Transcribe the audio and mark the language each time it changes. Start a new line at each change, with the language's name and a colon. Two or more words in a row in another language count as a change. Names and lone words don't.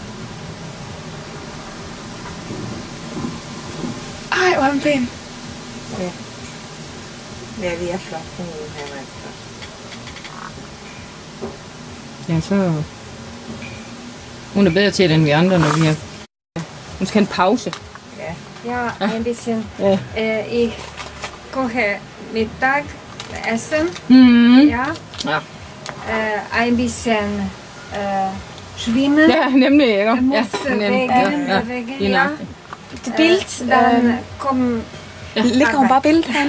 Danish: Ej, hvor er den pæn. Ja. Ja, det er flot. Hun er meget flot. Ja, så... Hun er bedre til det, end vi andre, når vi har... Hun skal have en pause. Ja.
German: Ja, ein bisschen. Ja. Ich koche Mittag, Essen. Mm. Ja. Ja. Ein bisschen schwimmen. Ja,
Danish: nemlig, ikke? Jeg må Ja, væggen, ja, væggen, lige ja. nøjagtigt. Det billede.
German: Dann kommen
Danish: Ligger hun bare billedet herinde?